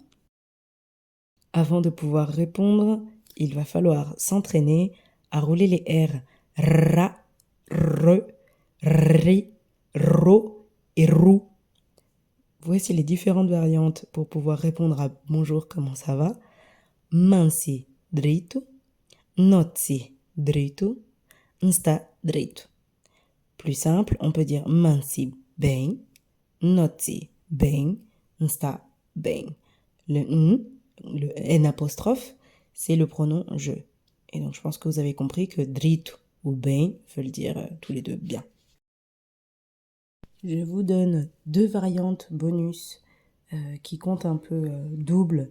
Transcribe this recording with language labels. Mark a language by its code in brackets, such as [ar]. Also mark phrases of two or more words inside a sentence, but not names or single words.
[fr] Avant de pouvoir répondre, il va falloir s'entraîner à rouler les R ra, re, ri, ro et rou. Voici les différentes variantes pour pouvoir répondre à bonjour, comment ça va. [kea] Mansi drito, notsi drito, nsta drito. [fr] Plus simple, on peut dire [kea] mansi bem, notsi bem, nsta bem. [fr] Le n apostrophe, c'est le pronom je. Et donc, je pense que vous avez compris que drito ou bem veulent dire tous les deux bien. Je vous donne 2 variantes bonus qui comptent un peu double.